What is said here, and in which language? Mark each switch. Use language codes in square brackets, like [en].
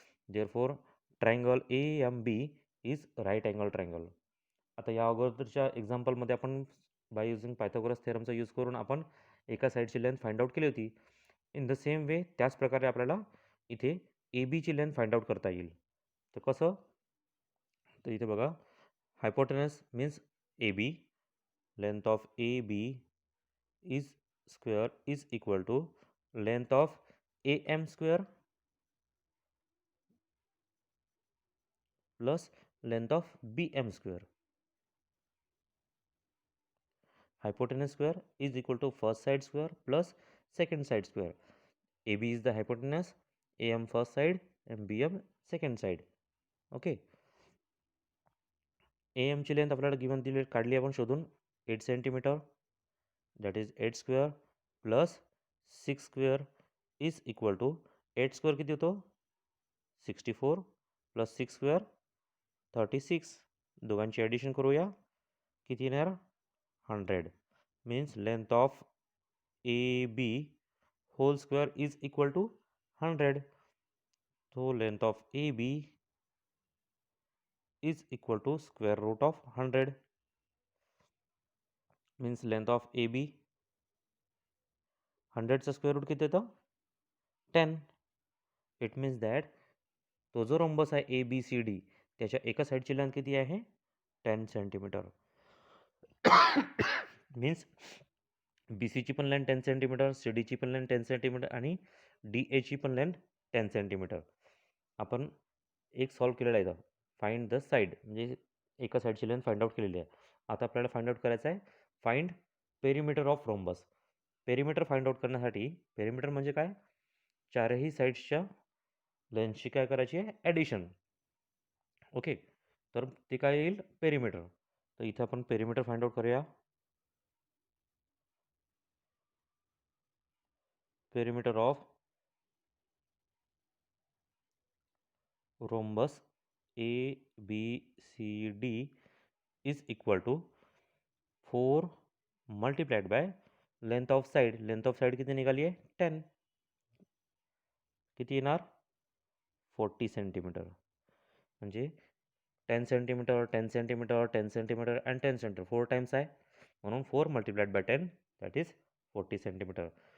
[en] Therefore triangle AMB is right angle triangle. [mr] आता या अगोदरच्या एक्झाम्पलमध्ये आपण बाय युझिंग पायथागोरस थेरमचा यूज करून आपण एका साईडची लेंथ फाइंड आउट केली होती. [en] in the same way [mr] त्याच प्रकारे आपल्याला इथे ABची लेंथ फाइंड आउट करता येईल. तर कसं? तर इथे बघा, [en] Hypotenuse means AB, length of AB is square is equal to length of AM square plus length of BM square. Hypotenuse square is equal to first side square plus second side square. AB is the hypotenuse, AM first side and BM second side. Okay. [mr] AM ची length आपल्याला given दिली काढली आपण शोधून 8 centimetre, [en] that is 8 square plus 6 square is equal to [mr] 8 square किती होतो? [en] 64 plus 6 square 36. [mr] दोघांची addition करूया, किती येणार? 100. [en] Means length of AB whole square is equal to 100. So length of AB is equal to square root of 100. Means length of AB [mr] 100 चा square route किती येतं? 10. [en] it means that [mr] तो जो rhombus आहे ABCD त्याच्या एका साईडची लेंथ किती आहे? 10 सेंटीमीटर. मीन्स BCची पण लेंथ 10 सेंटीमीटर, CDची पण लेंथ 10 सेंटीमीटर आणि DAची पण लेंथ 10 सेंटीमीटर. आपण एक सॉल्व केलेला आहे इथं. फाइंड द साईड म्हणजे एका साईडची लेंथ फाइंड आउट केलेली आहे. आता आपल्याला फाइंड आउट करायचं आहे find perimeter of rhombus. Perimeter find out करण्यासाठी पेरिमीटर म्हणजे काय? चारही साईड्सच्या लेंथची काय करायची आहे? ॲडिशन. ओके. तर ते काय येईल? पेरिमीटर. तर इथं आपण पेरिमीटर फाइंड आउट करूया. [en] Perimeter of rhombus ABCD is equal to 4 multiplied by length of side. [mr] Length of side किती निघाली आहे? 10. किती येणार? 40 सेंटीमीटर. म्हणजे 10 centimetre 10 centimetre 10 centimetre and 10 centimetre 4 times आहे, म्हणून 4 multiplied by 10 that is 40 centimetre.